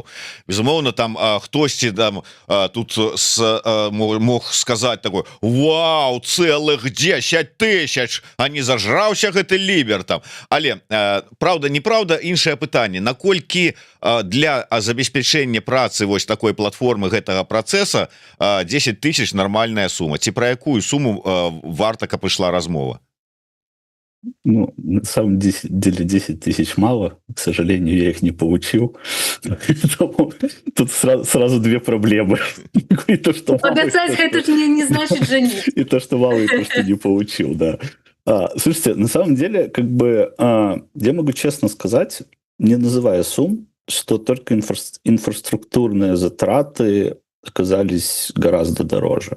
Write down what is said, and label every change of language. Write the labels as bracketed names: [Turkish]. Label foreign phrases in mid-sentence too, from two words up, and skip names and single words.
[Belarusian] Безумоўна, хтосьці тут мог сказаць такое: вау, цэлых 10 000, а не зажраўся гэты лібер там. Але праўда, неправда, іншае пытанне: наколькі для забеспячэння працы вось такой платформы гэтага працэса 10 000 нармальная сума? Ці пра якую суму варта, каб ішла размова? [Russian] На самом деле 10 000 мало, к сожалению, я их не получил. Тут сразу две проблемы. Обязать это же не значит женить. И то, что мало, и то, что не получил, да. Слушайте, на самом деле, как бы, я могу честно сказать, не называя сумм, что только инфраструктурные затраты оказались гораздо дороже.